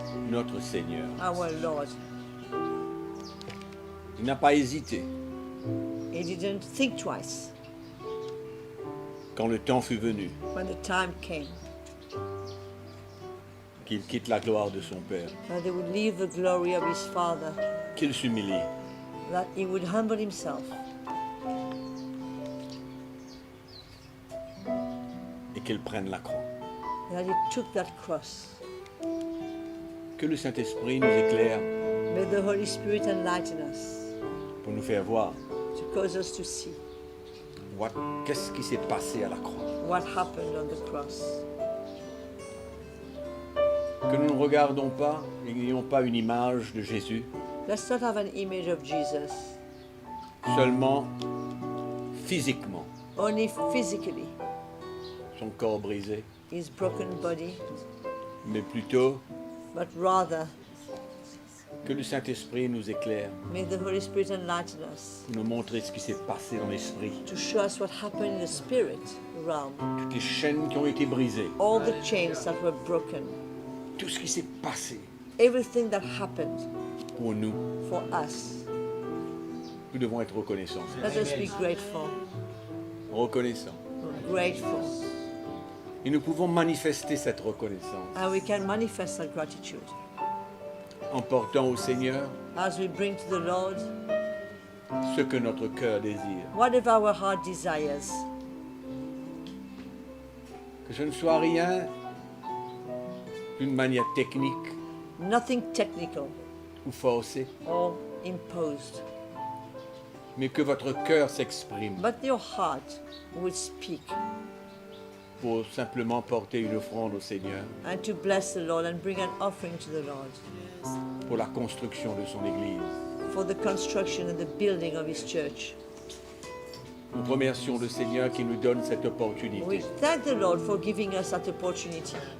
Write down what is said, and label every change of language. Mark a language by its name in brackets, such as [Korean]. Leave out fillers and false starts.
[French] notre Seigneur. [English] our Lord? [French] Il n'a pas hésité [English] He didn't think twice [French] quand le temps fut venu [English] when the time came [French] qu'il quitte la gloire de son Père, [English] that they would leave the glory of his Father, [French] qu'il s'humilie [English] that he would humble himself [French] et qu'il prenne la croix. [English] that he took that cross. [French] Que le Saint-Esprit nous éclaire [English] May the Holy Spirit enlighten us [French] pour nous faire voir [English] to cause us to see [French] qu'est-ce qui s'est passé à la croix. [English] what happened on the cross. [French] Que nous ne regardons pas et n'ayons pas une image de Jésus [English] Let's not have an image of Jesus [French] seulement physiquement, [English] only physically, [French] son corps brisé, [English] his broken body, [French] mais plutôt [English] but rather [French] que le Saint-Esprit nous éclaire [English] may the Holy Spirit enlighten us [French] pour nous montrer ce qui s'est passé dans l'esprit. [English] to show us what happened in the spirit realm, [French] Toutes les chaînes qui ont été brisées, [English] all the chains that were broken, [French] tout ce qui s'est passé [English] everything that happened [French] pour nous. [English] for us. [French] Nous devons être reconnaissants. [English] Let us be grateful, [French] Reconnaissants. [English] grateful, [French] Et nous pouvons manifester cette reconnaissance [English] and we can manifest that gratitude [French] en portant au Seigneur [English] as we bring to the Lord [French] ce que notre cœur désire. [English] whatever our heart desires. [French] Que ce ne soit rien d'une manière technique [English] Nothing technical [French] ou forcée, [English] or imposed, [French] mais que votre cœur s'exprime [English] but your heart would speak [French] pour simplement porter une offrande au Seigneur [English] and to bless the Lord and bring an offering to the Lord [French] pour la construction de son Église. [English] for the construction and the building of His church. [French] Nous remercions le Seigneur qui nous donne cette [English] We [French] opportunité [English] thank the Lord for giving us that opportunity